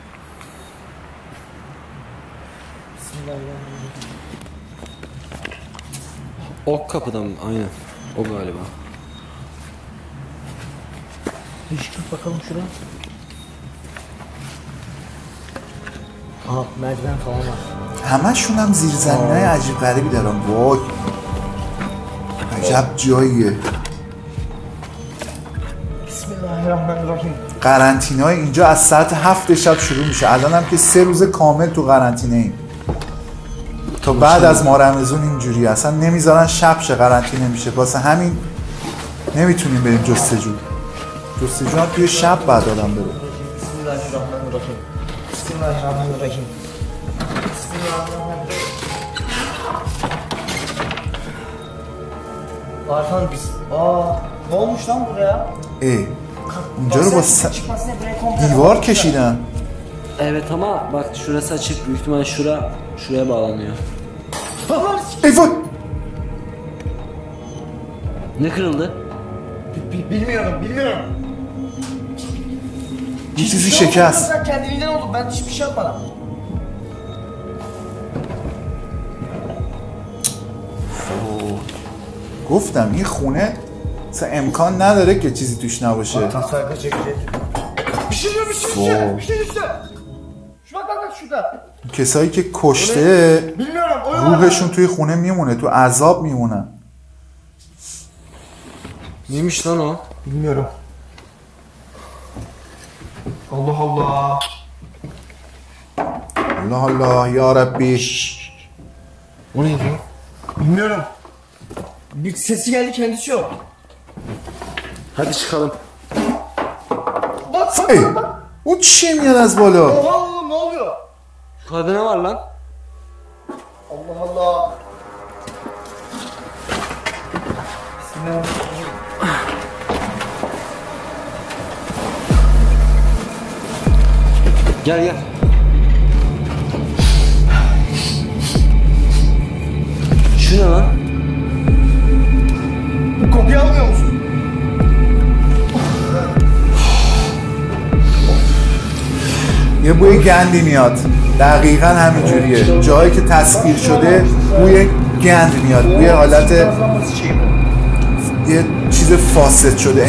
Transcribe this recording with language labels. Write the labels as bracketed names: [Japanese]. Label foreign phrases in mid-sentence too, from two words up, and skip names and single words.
[Arabic] بسم الله الرحمن الرحيم. [Turkish] Ok kapıda mı? Aynen. O galiba. Işık bakalım şuraya. Aha merdiven falan var. [Persian] همشون هم زیرزمینای عجیب غریبی دارن. وای عجب جاییه. [Arabic] بسم الله الرحمن الرحيم. [Persian] قرنطینه‌های اینجا از ساعت 7 شب شروع میشه. الان هم که 3 روز کامل تو قرنطینه ایم. تا بعد از ماه رمضان اینجوری اصلا نمیذارن شب شه قرنطینه میشه. واسه همین نمیتونیم بریم جستجو. جستجو هم توی شب بعد آدم بره. [Arabic] بسم الله الرحمن الرحيم. بسم الله الرحمن الرحيم. بسم الله الرحمن الرحيم. [Turkish] Arfan biz. Ne olmuş lan buraya? [Persian] اینجا رو با دیوار کشیدن. [Turkish] Evet ama bak şurası açık. Büyük ihtimalle şuraya bağlanıyor. Eyvah! Ne kırıldı? Bilmiyorum. [Persian] یه چیزی شکست. [Turkish] Sen kendiliğinden oldu. Ben hiçbir şey yapmadım. [Persian] گفتم این خونه اصلا امکان نداره که چیزی توش نباشه. [Turkish] Tasarruf çekecek. Bir şey düştü. Şu bak şurada. [Persian] کسایی که کشته [Turkish] Bilmiyorum. [Persian] روحشون توی خونه میمونه، تو عذاب میمونن. [Turkish] Neymiş lan o? Bilmiyorum. Allah Allah. [Arabic] الله الله یا ربی. [Turkish] O neydi? Bilmiyorum. Bir sesi geldi, kendisi yok. Hadi çıkalım. Bak. [Persian] اون چی میاد از بالا؟ [Turkish] Oha oğlum, ne oluyor? Yukarıda ne var lan? Allah Allah. [Arabic] بسم الله الرحمن الرحيم. [Turkish] Gel. Şu ne lan? Bu kokuyu almıyor musun? [Persian] یه بوی گندی میاد. دقیقا همین جوریه. جایی که تسخیر شده بوی گند میاد. بوی حالت یه چیز فاسد شده.